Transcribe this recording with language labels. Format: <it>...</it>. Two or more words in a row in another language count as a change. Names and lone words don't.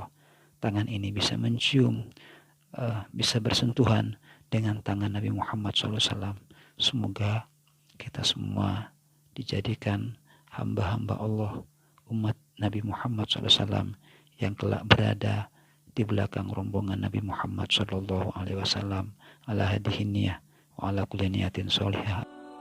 <id>Tangan ini bisa mencium, bisa bersentuhan dengan tangan Nabi Muhammad SAW. Semoga kita semua dijadikan hamba-hamba Allah, umat Nabi Muhammad SAW yang kelak berada di belakang rombongan Nabi Muhammad SAW</id> <ar>على هذه النية وعلى كل نية صالحة.</ar>